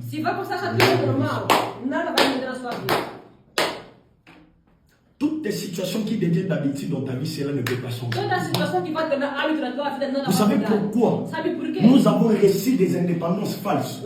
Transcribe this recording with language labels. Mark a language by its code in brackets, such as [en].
[pt] Se vai passar essa vida normal, nada vai mudar na sua vida. [fr] Toutes les situations qui deviennent d'habitude dans ta vie, cela ne peut pas changer. [pt] Toda a situação que vai tornar hábito na tua vida não [fr] Vous [pt] vai [fr] savez [pt] mudar. [fr] pourquoi? [pt] Sabe por quê? [fr] Nous avons reçu des indépendances falses.